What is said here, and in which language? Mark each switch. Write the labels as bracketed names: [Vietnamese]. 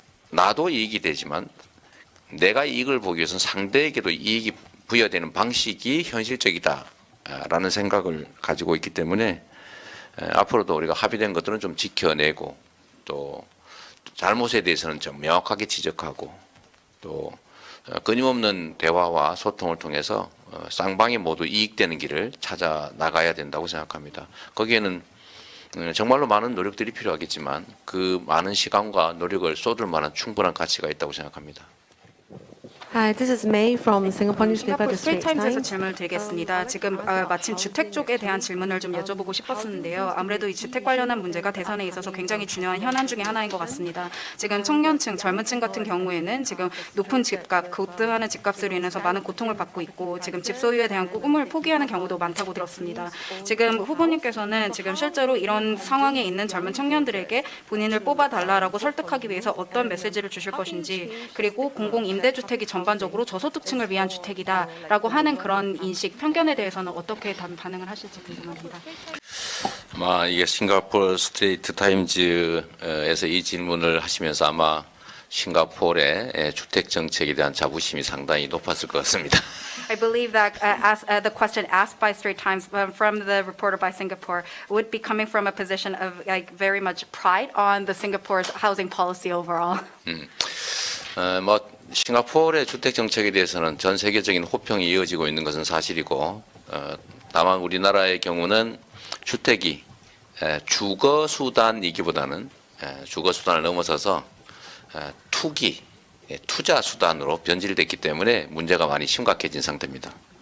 [Korean] 나도 이익이 되지만 내가 이익을 보기 위해서는 상대에게도 이익이 부여되는 방식이 현실적이다라는 생각을 가지고 있기 때문에 앞으로도 우리가 합의된 것들은 좀 지켜내고 또 잘못에 대해서는 좀 명확하게 지적하고 또 끊임없는 대화와 소통을 통해서 쌍방이 모두 이익되는 길을 찾아 나가야 된다고 생각합니다. 거기에는 정말로 많은 노력들이 필요하겠지만 그 많은 시간과 노력을 쏟을 만한 충분한 가치가 있다고 생각합니다. [English] Hi, this is May from Singapore newspaper [Korean] 싱가포르 [English] The Straits [Korean] 스트레이트타임즈에서 [English] Times. [Korean] 질문을 드리겠습니다. 지금 마침 주택 쪽에 대한 질문을 좀 여쭤보고 싶었는데요. 아무래도 이 주택 관련한 문제가 대선에 있어서 굉장히 중요한 현안 중에 하나인 것 같습니다. 지금 청년층, 젊은층 같은 경우에는 지금 높은 집값, 급등하는 집값으로 인해서 많은 고통을 받고 있고 지금 집 소유에 대한 꿈을 포기하는 경우도 많다고 들었습니다. 지금 후보님께서는 지금 실제로 이런 상황에 있는 젊은 청년들에게 본인을 뽑아달라라고 설득하기 위해서 어떤 메시지를 주실 것인지, 그리고 공공 임대주택이 전반적으로 저소득층을 위한 주택이다라고 하는 그런 인식, 편견에 대해서는 어떻게 반응을 하실지 궁금합니다. 아마 이게 싱가포르 스트레이트 타임즈에서 이 질문을 하시면서 아마 싱가포르의 주택 정책에 대한 자부심이 상당히 높았을 것 같습니다. [English] I believe that the question asked by Straits Times from the reporter by Singapore would be coming from a position of like very much pride on the Singapore's housing policy overall. [Korean] 뭐 싱가포르의 주택 정책에 대해서는 전 세계적인 호평이 이어지고 있는 것은 사실이고, 다만 우리나라의 경우는 주택이 주거 수단이기보다는 주거 수단을 넘어서서 투기, 투자 수단으로 변질됐기 때문에 문제가 많이 심각해진 상태입니다.